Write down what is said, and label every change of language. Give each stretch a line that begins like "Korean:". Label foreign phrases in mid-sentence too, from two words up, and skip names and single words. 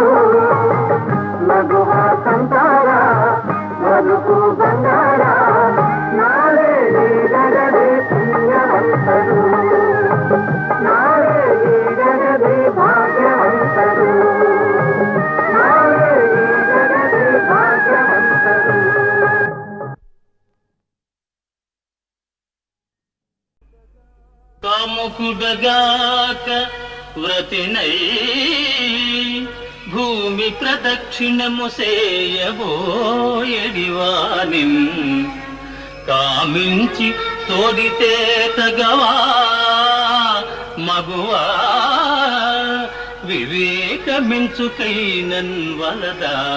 Kannada: ನಗುವ ಸಂಸಾರ ಬದುಕು ಬಂಗಾರ, ನಾವೇ ನೀಡದೆ ಪುಣ್ಯವಂತರು, ನಾವೇ ನೀಡದೆ ಭಾಗ್ಯವಂತರು, ನಾವೇ ನೀಡದೆ ಭಾಗ್ಯವಂತರು.
Telugu: కాముకుడగాక వ్రతినై భూమి ప్రదక్షిణము సేయబోయడివానిం కామించి తోడితే తగవా మగువా వివేకమించుకైనన్ వలదా.